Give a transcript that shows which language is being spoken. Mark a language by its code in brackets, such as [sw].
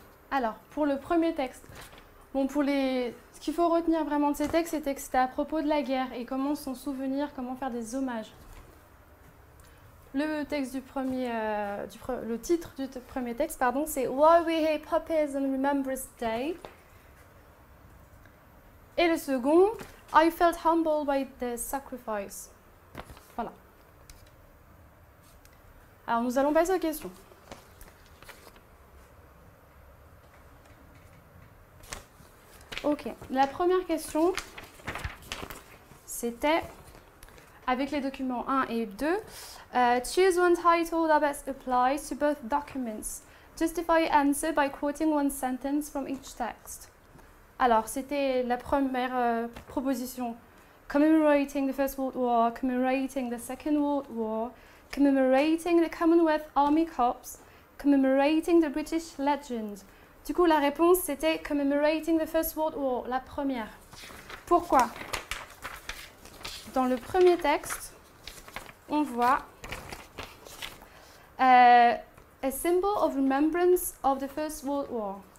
[fr] Alors, pour le premier texte, bon, ce qu'il faut retenir vraiment de ces textes, c'était que c'était à propos de la guerre et comment s'en souvenir, comment faire des hommages. Le texte le titre du premier texte, pardon, c'est Why We Hate Puppies on Remembrance Day. Et le second, [en] I felt humbled by their sacrifice. [fr] Voilà. Alors nous allons passer aux questions. Ok, la première question, c'était avec les documents 1 et 2. [en] Choose one title that best applies to both documents. Justify your answer by quoting one sentence from each text. [fr] Alors, c'était la première proposition. [en] Commemorating the First World War, commemorating the Second World War, commemorating the Commonwealth Army Corps, commemorating the British Legend. [fr] Du coup, la réponse, c'était [en] commemorating the First World War, [fr] la première. Pourquoi? Dans le premier texte, on voit [en] a symbol of remembrance of the First World War.